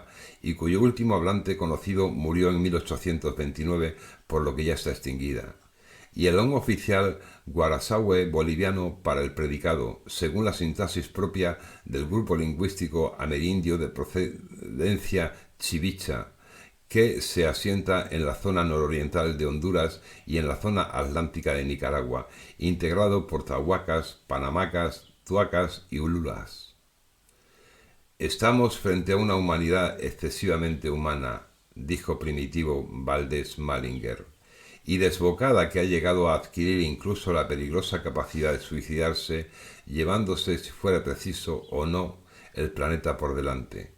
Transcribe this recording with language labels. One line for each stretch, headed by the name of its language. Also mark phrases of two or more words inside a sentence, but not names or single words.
Spanish: y cuyo último hablante conocido murió en 1829, por lo que ya está extinguida, y el on oficial guarasáue boliviano para el predicado, según la sintaxis propia del grupo lingüístico amerindio de procedencia chivicha, que se asienta en la zona nororiental de Honduras y en la zona atlántica de Nicaragua, integrado por tahuacas, panamacas, tuacas y ululas. Estamos frente a una humanidad excesivamente humana, dijo Primitivo Valdés Malinger, y desbocada, que ha llegado a adquirir incluso la peligrosa capacidad de suicidarse, llevándose, si fuera preciso o no, el planeta por delante.